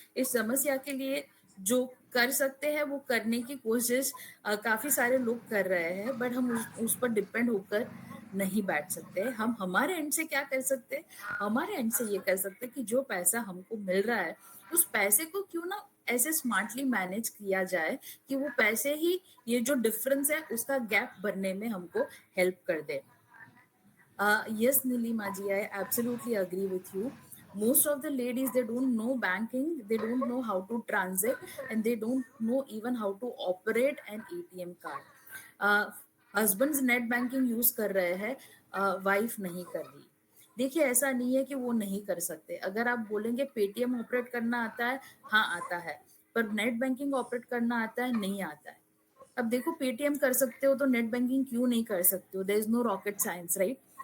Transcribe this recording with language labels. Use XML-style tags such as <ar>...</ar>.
<hi>इस समस्या के लिए जो कर सकते हैं वो करने की कोशिश काफी सारे लोग कर रहे हैं, बट हम उस पर डिपेंड होकर नहीं बैठ सकते. हम हमारे एंड से क्या कर सकते हैं? हमारे एंड से ये कर सकते हैं कि जो पैसा हमको मिल रहा है उस पैसे को क्यों ना ऐसे स्मार्टली मैनेज किया जाए कि वो पैसे ही ये जो डिफरेंस है उसका गैप भरने में हमको हेल्प कर दे.</hi> <en>Yes, Nilima ji, I absolutely agree with you. Most of the ladies, they don't know banking, they don't know how to transact, and they don't know even how to operate an ATM card. Husbands net banking use</en> <hi>कर रहे हैं, wife नहीं कर रही. देखिए, ऐसा नहीं है कि वो नहीं कर सकते. अगर आप बोलेंगे पेटीएम ऑपरेट करना आता है, हाँ आता है, पर नेट बैंकिंग ऑपरेट करना आता है, नहीं आता है. अब देखो, पेटीएम कर सकते हो तो नेट बैंकिंग क्यों नहीं कर सकते हो?</hi> <en>there is no rocket science,</en> <hi>right?</hi>